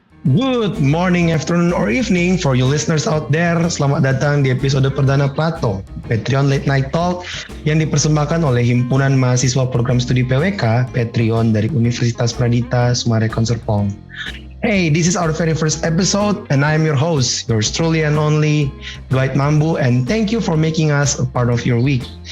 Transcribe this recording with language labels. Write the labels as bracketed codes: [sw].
[en] Good morning, afternoon, or evening for you listeners out there. [id] Selamat datang di episode perdana Plato, Patreon Late Night Talk yang dipersembahkan oleh Himpunan Mahasiswa Program Studi PWK, Patreon dari Universitas Pradita Sumarekon Serpong. [en] Hey, this is our very first episode and I am your host, yours truly and only, Dwight Mambu, and thank you for making us a part of your week.